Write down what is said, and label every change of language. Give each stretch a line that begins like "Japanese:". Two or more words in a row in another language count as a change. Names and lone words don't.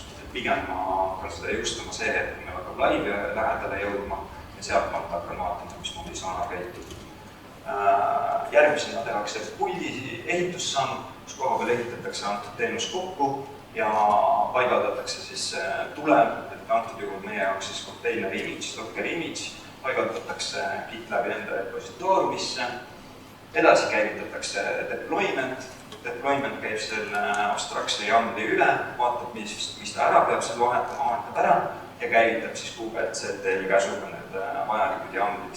Estonian: Pigem ma hakkan seda jõustama see, et kui meil hakkab live lähedale jõudma ja sealt ma hakkan vaatama, mismoodi Sonar käitub. Järgmisena tehakse puldi ehitussamm, kus koha peal ehitatakse antud teenus kokku ja paigaldatakse siis tulem, et antud juhul meie jaoks siis
English: container image, docker image,
Estonian: paigaldatakse GitLabi enda repositooriumisse, edasi käivitatakse deployment. Deployment käib selle abstraktse jamli üle, vaatab, mis ta ära peab seal vahetama, vahetab ära ja käivitab siis kubectl käsuga need vajalikud jamlid.